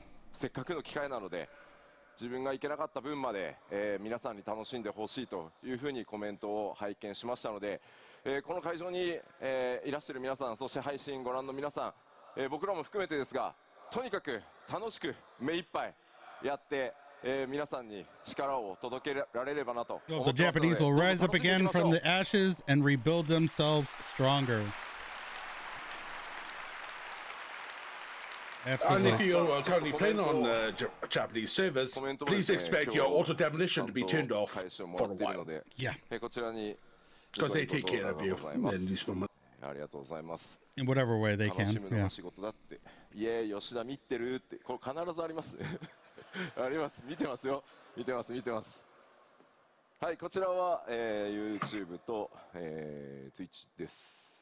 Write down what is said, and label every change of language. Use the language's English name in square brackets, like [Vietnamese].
[Japanese] せっかくの機会なので自分が行けなかった分まで、皆さんに楽しんでほしいというふうにコメントを拝見しましたので、この会場に、いらっしゃる皆さん、そして配信ご覧の皆さん、僕らも含めてですが、とにかく楽しく目いっぱいやって、皆さんに力を届けられればなと思ってますので、 [English] The Japanese will rise up again from the ashes and rebuild themselves stronger. And if you are currently playing on Japanese servers, please expect your auto demolition to be turned off for a while. Yeah. Because they take care of you in this moment. [Japanese] ありがとうございます。 [English] In whatever way they [Japanese] 楽 [English] can. [Japanese] しむの [English] Yeah. [Japanese] が仕事だって。いえ、吉田見てるって、これ必ずありますね。あります。見てますよ。見てます、見てます。はい、こちらは、YouTube と、Twitch です。